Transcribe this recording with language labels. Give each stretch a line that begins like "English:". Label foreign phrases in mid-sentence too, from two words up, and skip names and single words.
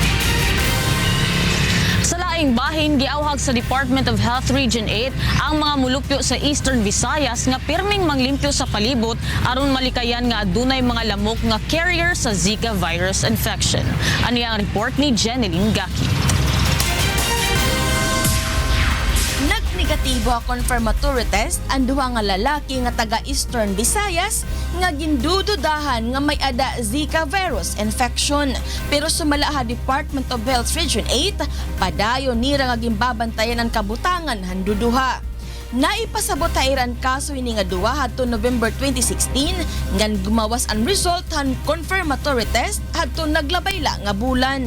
Cebuano: Sa laing bahin, giawhag sa Department of Health Region 8 ang mga mulupyo sa Eastern Visayas nga pirming manglimpyo sa palibot aron malikayan nga adunay mga lamok nga carrier sa
English: Zika virus infection.
Cebuano: Ani ang report ni Jeneline Gaki. Negatibo ang confirmatory test ang duha nga lalaki nga taga Eastern Visayas nga gindududahan nga may ada
English: Zika virus infection.
Waray: Pero sumala ha Department of Health Region 8, padayon nira nga gimbabantayan ang kabutangan handuduha. Naipasabot ha iran kaso ini nga duha hadto November 2016 ngan gumawas ang result han confirmatory test hadto naglabay la nga bulan.